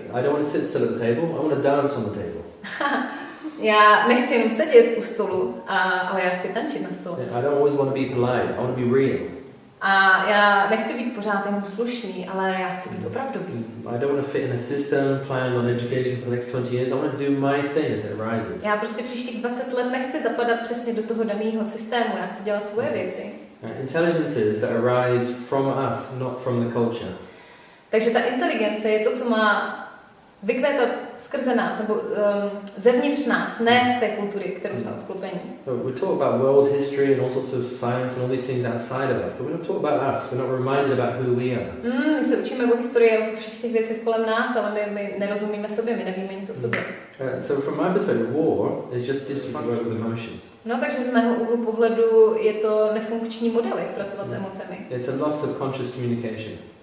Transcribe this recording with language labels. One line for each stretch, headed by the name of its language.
English: I don't want to sit still at the table, I want to dance on the table.
Czech: Já nechci jenom sedět u stolu, ale já chci tančit na stole.
English: I don't always want to be polite, I want to be real.
Czech: A já nechci být pořád jenom slušný, ale já chci být opravdový.
English: I don't want to fit in a system, plan on education for the next 20 years. I want to do my thing as it arises.
Czech: Já prostě příštích 20 let nechci zapadat přesně do toho daného systému, já chci dělat svoje věci.
English: Intelligences that arise from us, not from the culture.
Czech: Takže ta inteligence je to, co má vykvétat skrze nás, nebo zevnitř nás, ne z té kultury, kterou jsme obklopeni.
English: We talk about world history and all sorts of science and all these things outside of us, but we don't talk about us. We're not reminded about who we are.
Czech: My se učíme o historii a o všech těch věcech kolem nás, ale my nerozumíme sobě, my nevíme nic o sobě.
English: So from my perspective, war is just dysfunction with emotion.
Czech: No, takže z mého úhlu pohledu je to nefunkční model, jak pracovat s emocemi.
English: It's a loss of conscious communication.